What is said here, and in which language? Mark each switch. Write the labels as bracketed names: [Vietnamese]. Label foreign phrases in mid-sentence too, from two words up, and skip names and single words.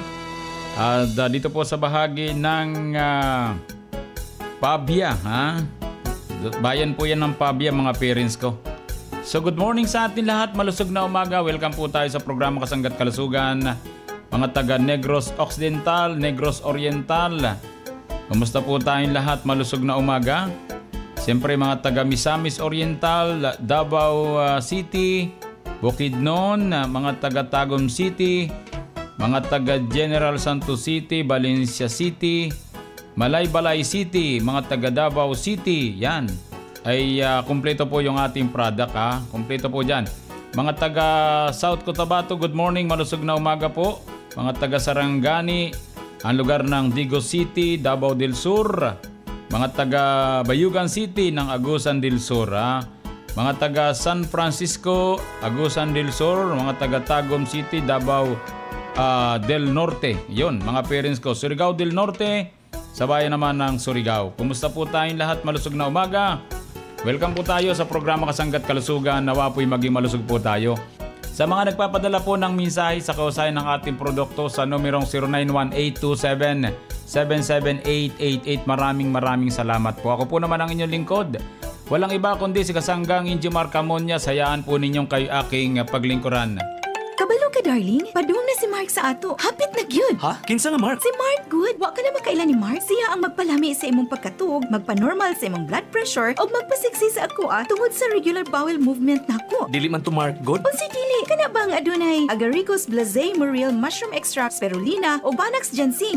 [Filipino] At dito po sa bahagi ng Pabia, bayan po yan ng Pabia mga parents ko. So [English] good morning [Filipino] sa atin lahat, malusog na umaga. Welcome po tayo sa programa Kasanggat Kalusugan. Mga taga Negros Occidental, Negros Oriental. Kumusta po tayong lahat, malusog na umaga. Siyempre mga taga Misamis Oriental, Davao City, Bukidnon, mga taga Tagum City, mga taga General Santos City, Valencia City, Malaybalay City, mga taga Davao City, yan. Ay kumpleto po yung ating product ha. Kumpleto po dyan. Mga taga South Cotabato, [English] good morning, [Filipino] malusog na umaga po. Mga taga Sarangani, ang lugar ng Digo City, Davao del Sur. Mga taga Bayugan City ng Agusan del Sur ha. Mga taga San Francisco, Agusan del Sur. Mga taga Tagum City, Davao del Norte. Yun, mga parents ko. Surigao del Norte, sa bayan naman ng Surigao. Kumusta po tayong lahat? Malusog na umaga. Welcome po tayo sa programa Kasanggat Kalusugan. Nawa po'y maging malusog po tayo. Sa mga nagpapadala po ng mensahe sa kausayan ng ating produkto sa numerong 091827-77888, maraming salamat po. Ako po naman ang inyong lingkod. Walang iba kundi si Kasanggang Injo Marcamonia. Hayaan po ninyong kayo aking paglingkuran. [Cebuano] Kabalo ka, darling. Padung na si Mark sa ato. Hapit na gyud. Ha? Kinsa nga Mark? Si Mark good. Wa ka na makailan ni Mark. Siya ang magpalami sa imong pagkatug, magpa-normal sa imong [English] blood pressure, [Cebuano] o magpasiksi sa ako tungod sa [English] regular bowel movement [Cebuano] nako. Dili man to Mark good? O si dili. Kana bang adunay Agaricus blazei Muriel mushroom extract spirulina o Banax ginseng.